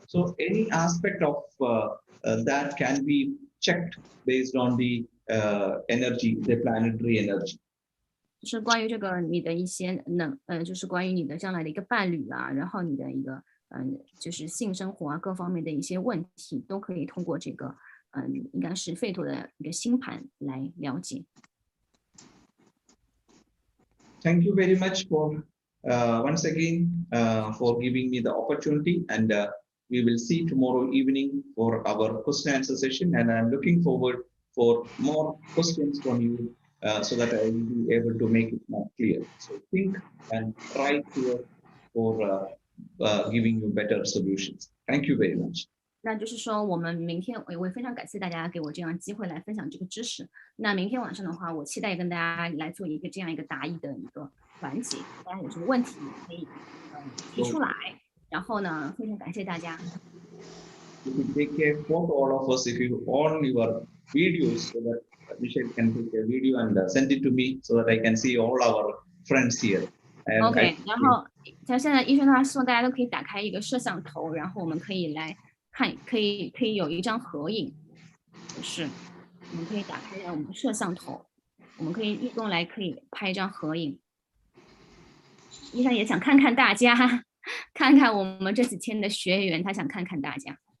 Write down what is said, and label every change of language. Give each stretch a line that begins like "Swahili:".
English: So any aspect of that can be checked based on the energy, the planetary energy.
Chinese: 就是关于这个你的一些就是关于你的将来的一个伴侣啊，然后你的一个就是性生活啊各方面的一些问题，都可以通过这个应该是吠陀的一个星盘来了解。
English: Thank you very much for once again for giving me the opportunity, and we will see tomorrow evening for our question answer session, and I'm looking forward for more questions from you so that I will be able to make it more clear. So think and try for giving you better solutions. Thank you very much.
Chinese: 那就是说，我们明天我也非常感谢大家给我这样机会来分享这个知识。那明天晚上的话，我期待跟大家来做这样一个答疑的一个环节，大家有什么问题可以提出来。然后呢，非常感谢大家。
English: You can take a photo, all of us, if you on your videos, so that Michelle can take a video and send it to me, so that I can see all our friends here.
Chinese: OK， 然后像现在医生他希望大家都可以打开一个摄像头，然后我们可以来看，可以有一张合影，就是我们可以打开我们的摄像头，我们可以义工来可以拍一张合影。医生也想看看大家，看看我们这几天的学员，他想看看大家。